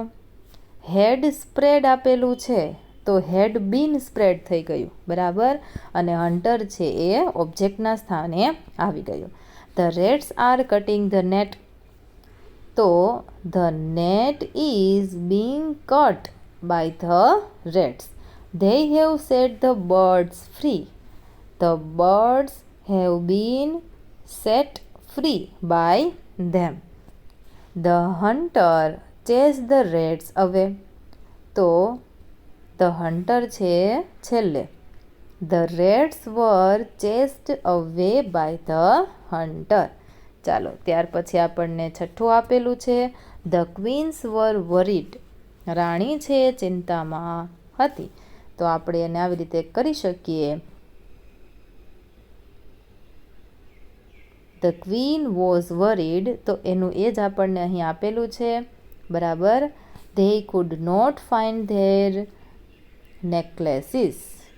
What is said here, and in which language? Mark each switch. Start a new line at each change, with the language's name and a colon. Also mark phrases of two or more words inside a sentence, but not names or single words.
English: had spread
Gujarati: આપેલું છે તો
English: had been spread
Gujarati: થઈ ગયું, બરાબર, અને હન્ટર છે એ ઓબ્જેક્ટના સ્થાને આવી ગયું.
English: the rats are cutting the net. તો the net is being cut by the rats. they have set the birds free. the birds have been set free by them. The hunter chased the rats away.
Gujarati: તો
English: the hunter
Gujarati: છે છેલ્લે.
English: The rats were chased away by the hunter.
Gujarati: ચાલો, ત્યાર પછી આપણને છઠ્ઠું આપેલું છે,
English: the queens were worried.
Gujarati: રાણી છે ચિંતામાં હતી. તો આપણે એને આવી રીતે કરી શકીએ,
English: the queen was worried.
Gujarati: તો એનું એ જ આપણને અહીં આપેલું છે, બરાબર.
English: they could not find their necklaces.